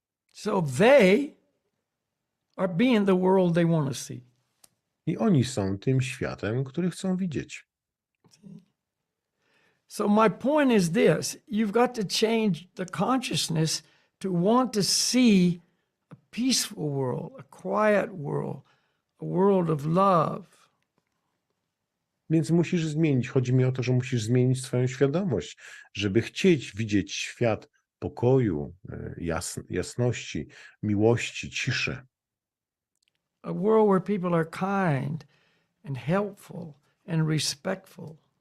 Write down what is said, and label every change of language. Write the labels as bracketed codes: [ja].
[en] So they are being the world they want to see. [pl] I oni są tym światem, który chcą widzieć. [en] So my point is this, you've got to change the consciousness to want to see a peaceful world, a quiet world, a world of love. [pl] Więc musisz zmienić. Chodzi mi o to, że musisz zmienić swoją świadomość, żeby chcieć widzieć świat pokoju, jasności, miłości, ciszy. [en] A world where people are kind and helpful and respectful.